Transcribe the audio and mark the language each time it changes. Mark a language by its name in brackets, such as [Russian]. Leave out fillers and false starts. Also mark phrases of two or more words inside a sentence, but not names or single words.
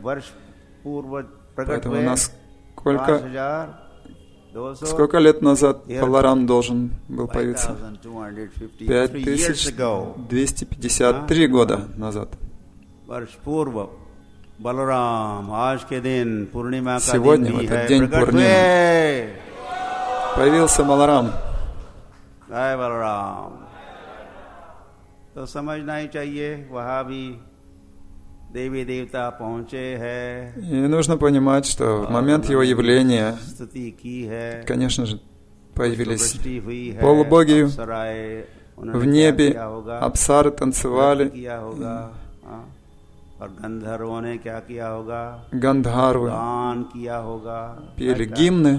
[Russian] Поэтому у нас сколько лет назад Баларам должен был появиться? 5253 года назад. Сегодня, в этот день Пурнимы, появился Баларам. [Hindi] जय बलराम. तो समझना ही चाहिए वहाँ भी देवी देवता पहुँचे हैं. [Russian] И нужно понимать, что в момент его явления, конечно же, появились полубоги в небе, апсары танцевали, гандхарвы пели гимны.